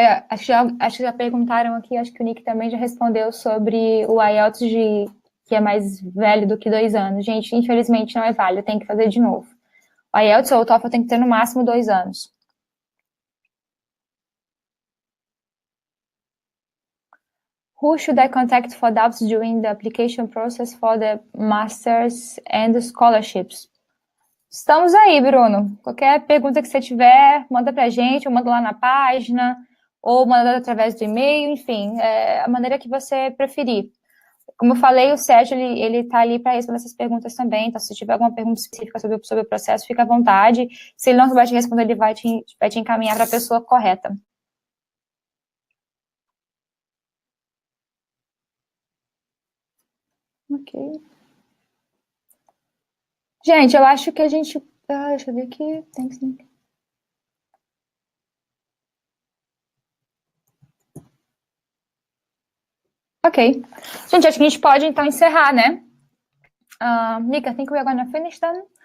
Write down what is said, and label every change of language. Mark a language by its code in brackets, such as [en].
[pt] Acho que já perguntaram aqui, acho que o Nick também já respondeu sobre o IELTS que é mais velho do que 2 anos. Gente, infelizmente não é válido, tem que fazer de novo. O IELTS ou o TOEFL tem que ter no máximo 2 anos. [en] Who should I contact for doubts during the application process for the Masters and scholarships? [pt] Estamos aí, Bruno. Qualquer pergunta que você tiver, manda pra gente, ou manda lá na página, ou manda através do e-mail, enfim, a maneira que você preferir. Como eu falei, o Sérgio, ele tá ali para responder essas perguntas também, então se tiver alguma pergunta específica sobre o processo, fica à vontade. Se ele não souber te responder, ele vai te encaminhar para a pessoa correta. Ok. Gente, eu acho que a gente... deixa eu ver aqui. Tem que ser... Ok. Gente, acho que a gente pode, então, encerrar, né? [en] Nick, I think we are going to finish then.